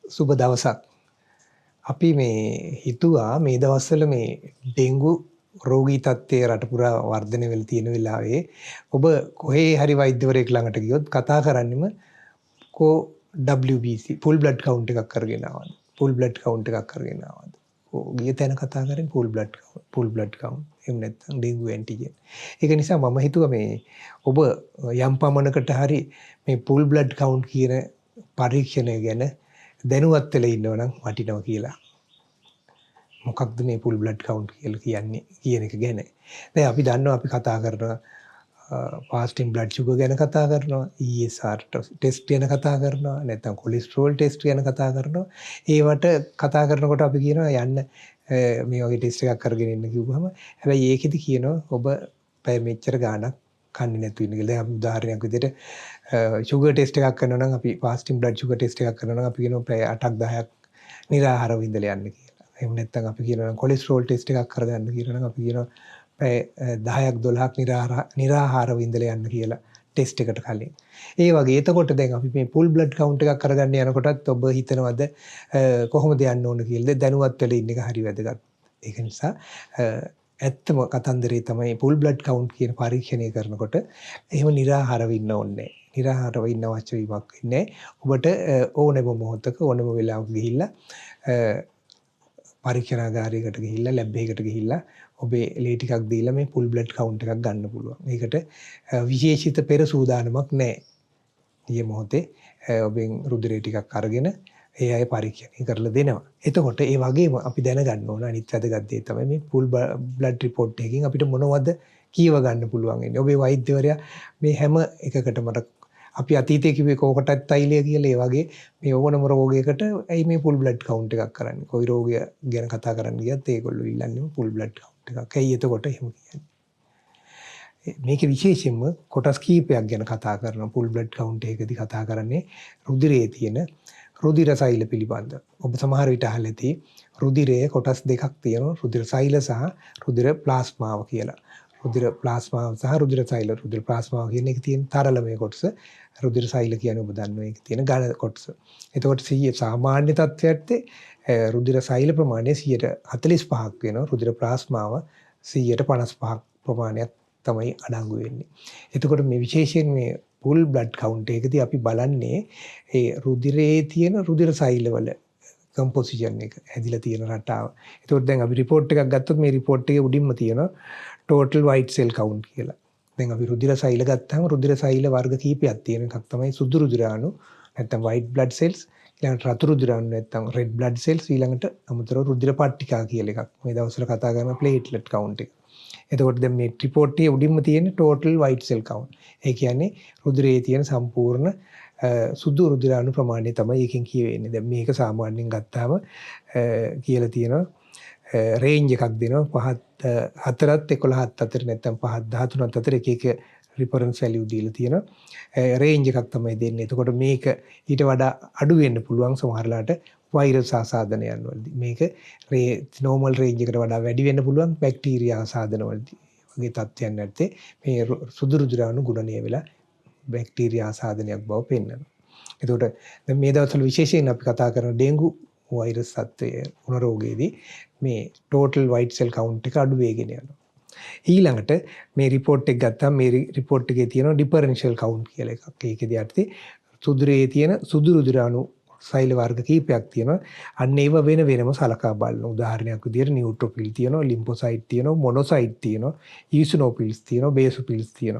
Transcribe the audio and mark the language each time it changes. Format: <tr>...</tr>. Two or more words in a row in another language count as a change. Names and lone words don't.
<si>සුබ දවසක්. අපි මේ හිතුවා මේ දවස්වල මේ ඩෙන්ගු රෝගී තත්ත්වය රට පුරා වර්ධනය වෙලා තියෙන වෙලාවේ ඔබ කොහේ හරි වෛද්‍යවරයෙක් ළඟට ගියොත් කතා කරන්නෙම කෝ</si> <en>WBC full blood count</en> <si>එකක් කරගෙන ආවද?</si> <en>full blood count</en> <si>එකක් කරගෙන ආවද? ගිය තැන කතා කරන්නේ</si> <en>full blood count.</en> <si>එහෙම නැත්නම්</si> <en>dengue antigen.</en> <si>ඒක නිසා මම හිතුවා මේ ඔබ යම් පමණකට හරි මේ</si> <en>full blood count</en> <si>කියන පරීක්ෂණය ගැන දැනුවත් වෙලා ඉන්නව නම් වටිනවා කියලා. මොකක්ද මේ</si> <en>full blood count</en> <si>කියලා කියන්නේ කියන එක ගැන. දැන් අපි දන්නවා අපි කතා කරනවා</si> <en>fasting blood sugar</en> <si>ගැන කතා කරනවා,</si> <en>ESR test</en> <si>ගැන කතා කරනවා, නැත්නම්</si> <en>cholesterol test</en> <si>ගැන කතා කරනවා. ඒවට කතා කරනකොට අපි කියනවා යන්න මේ වගේ ටෙස්ට් එකක් කරගෙන ඉන්න කිව්වහම හැබැයි ඒකෙදි කියනවා ඔබ පැය මෙච්චර ගාණක් කන්නේ නැතු වෙන කියලා. දැන් අපි උදාහරණයක් විදිහට</si> <en>sugar test</en> <si>එකක් කරනවා නම් අපි</si> <en>fasting blood sugar test</en> <si>එකක් කරනවා නම් අපි කියනවා පැය 8ක් 10ක් නිරාහාරව ඉඳලා යන්න කියලා. එහෙම නැත්නම් අපි කියනවා</si> <en>cholesterol test</en> <si>එකක් කරගන්න කියනවා නම් අපි කියනවා පැය 10ක් 12ක් නිරාහාරව ඉඳලා යන්න කියලා ටෙස්ට් එකට කලින්. ඒ වගේ එතකොට දැන් අපි මේ</si> <en>full blood count</en> <si>එකක් කරගන්න යනකොටත් ඔබ හිතනවද කොහොමද යන්න ඕන කියලාද දැනුවත් වෙලා ඉන්න එක හරි වැදගත්. ඒක නිසා ඇත්තම කතන්දරේ තමයි</si> <en>full blood count</en> <si>කියන පරීක්ෂණය කරනකොට එහෙම නිරාහාරව ඉන්න ඕනේ. නිරාහාරව ඉන්න අවශ්‍ය වීමක් ඉන්නේ. ඔබට ඕනෙම මොහොතක ඕනෙම වෙලාවක ගිහිල්ලා පරීක්ෂණාගාරයකට ගිහිල්ලා ලැබ් එකකට ගිහිල්ලා ඔබේ ලේ ටිකක් දීලා මේ</si> <en>full blood count</en> <si>එකක් ගන්න පුළුවන්. මේකට විශේෂිත පෙර සූදානමක් නැහැ. ඊයේ මොහොතේ ඔබෙන් රුධිරය ටිකක් අරගෙන ඒ අය පරීක්ෂණය කරලා දෙනවා. එතකොට ඒ වගේම අපි දැනගන්න ඕන අනිත් වැදගත් දේ තමයි මේ</si> <en>full blood report</en> <si>එකකින් අපිට මොනවද කියව ගන්න පුළුවන් ඉන්නේ. ඔබේ වෛද්‍යවරයා මේ හැම එකකටම අපි අතීතයේ කිව්වේ කෝකටත් තෛලය කියලා ඒ වගේ මේ ඕනම රෝගයකට ඇයි මේ</si> <en>full blood count</en> <si>එකක් කරන්නේ. කොයි රෝගය ගැන කතා කරන්න ගියත් ඒගොල්ලෝ ඉල්ලන්නේ</si> <en>full blood count</en> <si>එකක්. ඇයි එතකොට එහෙම කියන්නේ? මේක විශේෂයෙන්ම කොටස් කීපයක් ගැන කතා කරනවා.</si> <en>full blood count</en> <si>එකකදී කතා කරන්නේ රුධිරයේ තියෙන රුධිර සෛල පිළිබඳ. ඔබ සමහර විට අහලා ඇති රුධිරයේ කොටස් දෙකක් තියෙනවා. රුධිර සෛල සහ රුධිර ප්ලාස්මාව කියලා. රුධිර ප්ලාස්මාව සහ රුධිර සෛල. රුධිර ප්ලාස්මාව කියන එක තියෙන තරලමය කොටස. රුධිර සෛල කියන්නේ ඔබ දන්නවා ඒක තියෙන ඝන කොටස. එතකොට 100 සාමාන්‍ය තත්ත්වයට රුධිර සෛල ප්‍රමාණය 145ක් වෙනවා. රුධිර ප්ලාස්මාව 155ක් ප්‍රමාණයක් තමයි අඩංගු වෙන්නේ. එතකොට මේ විශේෂයෙන් මේ</si> <en>full blood count</en> <si>එකදී අපි බලන්නේ ඒ රුධිරයේ තියෙන රුධිර සෛලවල composition එක හැදිලා තියෙන රටාව. එතකොට දැන් අපි report එකක් ගත්තොත් මේ report එකේ උඩින්ම තියෙනවා</si> <en>total white cell count</en> <si>කියලා. දැන් අපි රුධිර සෛල ගත්තාම රුධිර සෛල වර්ග කීපයක් තියෙන එකක් තමයි සුදු රුධිරාණු නැත්නම්</si> <en>white blood cells,</en> <si>ඊළඟට රතු රුධිරාණු නැත්නම්</si> <en>red blood cells,</en> <si>ඊළඟට අමතරව රුධිර පට්ටිකා කියලා එකක්. මේ දවස්වල කතා කරන</si> <en>platelet count</en> <si>එක. එතකොට දැන් මේ report එකේ උඩින්ම තියෙන</si> <en>total white cell count.</en> <si>ඒ කියන්නේ රුධිරයේ තියෙන සම්පූර්ණ සුදු රුධිරාණු ප්‍රමාණය තමයි එකෙන් කියවෙන්නේ. දැන් මේක සාමාන්‍යයෙන් ගත්තාම කියලා තියෙනවා රේන්ජ් එකක් දෙනවා 4ත් 11ත් අතර නැත්නම් 5ත් 13ත් අතර එක එක</si> <en>reference value</en> <si>දීලා තියෙනවා. රේන්ජ් එකක් තමයි දෙන්නේ. එතකොට මේක ඊට වඩා අඩු වෙන්න පුළුවන් සමහරලාට වෛරස් ආසාදනයන් වලදී. මේක</si> <en>normal range</en> <si>එකට වඩා වැඩි වෙන්න පුළුවන් බැක්ටීරියා ආසාදන වලදී. වගේ තත්ත්වයන් නැත්තේ මේ සුදු රුධිරාණු ගුණනීය වෙලා බැක්ටීරියා ආසාදනයක් බව පෙන්වනවා. එතකොට දැන් මේ දවස්වල විශේෂයෙන් අපි කතා කරන ඩෙන්ගු වෛරස් තත්ත්වයේ වුණ රෝගයේදී මේ</si> <en>total white cell count</en> <si>එක අඩු වෙගෙන යනවා. ඊළඟට මේ report එක ගත්තාම මේ report එකේ තියෙනවා</si> <en>differential count</en> <si>කියලා එකක්. ඒකෙදී අර්ථේ රුධිරයේ තියෙන සුදු රුධිරාණු සෛල වර්ග කීපයක් තියෙනවා. අන්න ඒව වෙන වෙනම සලකා බලන උදාහරණයක් විදිහට නියුට්‍රොෆිල් තියෙනවා, ලිම්ෆොසයිට් තියෙනවා, මොනොසයිට් තියෙනවා, ඊසිනෝෆිල්ස් තියෙනවා, බේසොෆිල්ස් තියෙනවා.</si>